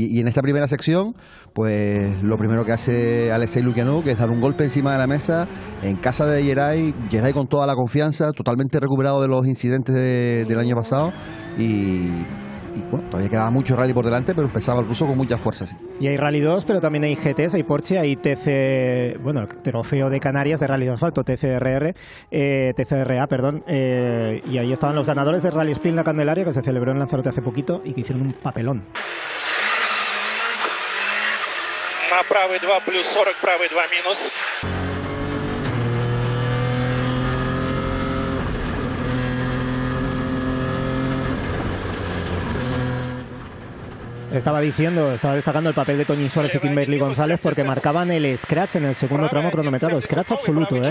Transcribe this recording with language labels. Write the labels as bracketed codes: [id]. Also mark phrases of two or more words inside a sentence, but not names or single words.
[es] Y en esta primera sección, pues lo primero que hace Alexei Lukianuk es dar un golpe encima de la mesa en casa de Yerei con toda la confianza, totalmente recuperado de los incidentes del año pasado, y bueno, todavía quedaba mucho rally por delante, pero empezaba el ruso con mucha fuerza. Sí. Y hay Rally 2, pero también hay GTs, hay Porsche, hay TC, bueno, el trofeo de Canarias de Rally de Asfalto, TCRA, y ahí estaban los ganadores de Rally Spin La Candelaria, que se celebró en Lanzarote hace poquito y que hicieron un papelón. [ru] На правый 2 плюс 40, правый 2 минус. [es] Estaba destacando el papel de Toñín Suárez y Kimberly González, porque marcaban el scratch en el segundo tramo cronometrado, scratch absoluto, ¿eh?